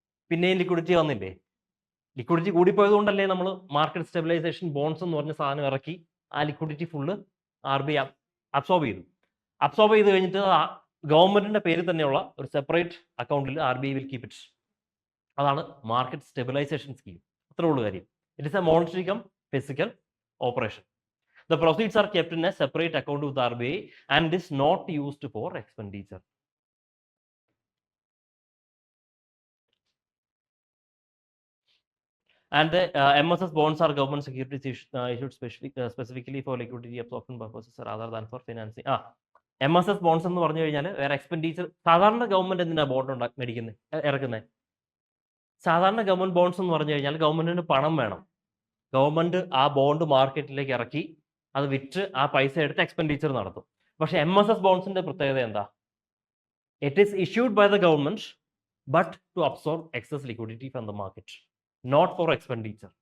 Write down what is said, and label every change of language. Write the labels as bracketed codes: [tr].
[ml] പിന്നെയും ലിക്വിഡിറ്റി വന്നില്ലേ? ലിക്വിഡിറ്റി കൂടിപ്പോയത് കൊണ്ടല്ലേ നമ്മൾ മാർക്കറ്റ് സ്റ്റെബിലൈസേഷൻ ബോണ്ട്സ് എന്ന് പറഞ്ഞ സാധനം ഇറക്കി ആ liquidity full R B I absorb ചെയ്ത് കഴിഞ്ഞിട്ട് ഗവൺമെന്റിന്റെ പേരിൽ തന്നെയുള്ള ഒരു സെപ്പറേറ്റ് അക്കൗണ്ടിൽ [en] R B I will keep it. [ml] അതാണ് മാർക്കറ്റ് സ്റ്റെബിലൈസേഷൻ സ്കീം. അത്രേ ഉള്ളൂ കാര്യം. [en] It is a monetary cum physical operation. The proceeds are kept in a separate account with RBI and is not used for expenditure. And the MSS bonds are government securities issued specifically for liquidity absorption purposes rather than for financing. [ml] MSS bonds എന്ന് പറഞ്ഞു കഴിഞ്ഞാൽ വേറെ expenditure. സാധാരണ government എന്തിനാ bond മേടിക്കുന്നത്, ഇറക്കുന്നത്? സാധാരണ government bonds എന്ന് പറഞ്ഞു കഴിഞ്ഞാൽ ഗവൺമെന്റിന് പണം വേണം. ഗവൺമെന്റ് ആ ബോണ്ട് മാർക്കറ്റിലേക്ക് ഇറക്കി അത് വിറ്റ് ആ പൈസ എടുത്ത് എക്സ്പെൻഡിച്ചർ നടത്തും. പക്ഷെ MSS ബോണ്ട്സിന്റെ പ്രത്യേകത എന്താ? [en] It is issued by the government but to absorb excess liquidity from the market, not for expenditure.